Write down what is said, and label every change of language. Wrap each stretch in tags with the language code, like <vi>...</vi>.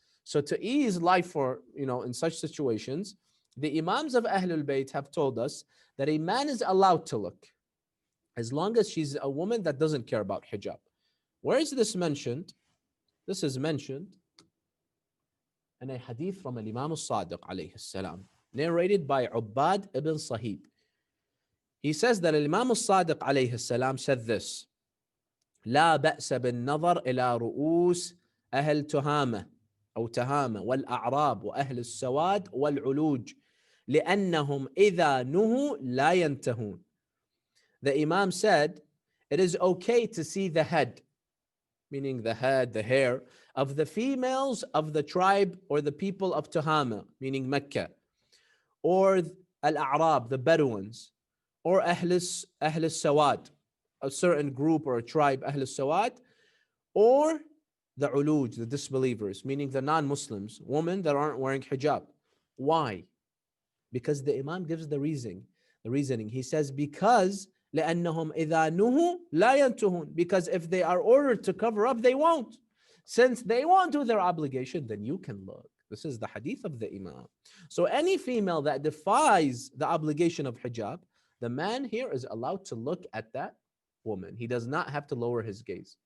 <en>So to ease life for, in such situations, the Imams of Ahlul Bayt have told us that a man is allowed to look as long as she's a woman that doesn't care about hijab. Where is this mentioned? This is mentioned in a hadith from Imam al-Sadiq alayhi salam, narrated by Ubbad ibn Sahib. He says that Imam al-Sadiq alayhi salam said this:</en> <ar>لا بأس بالنظر إلى رؤوس أهل تهامة أو تهامة والأعراب وأهل السواد والعلوج لأنهم إذا نهوا لا ينتهون.</ar> <en>The Imam said, it is okay to see the head, meaning the head, the hair, of the females of the tribe or the people of Tuhama, meaning Mecca, or Al-A'rab, the Bedouins, or Ahl Sawad, a certain group or a tribe, Ahl Sawad, or the Uluj, the disbelievers, meaning the non-Muslims, women that aren't wearing hijab. Why? Because the Imam gives the reasoning. He says, because</en> <ar>لأنهم إذا نهوا لا ينتهون.</ar> <en>Because if they are ordered to cover up, they won't. Since they won't do their obligation, then you can look. This is the hadith of the Imam. So any female that defies the obligation of hijab, the man here is allowed to look at that woman. He does not have to lower his gaze.</en>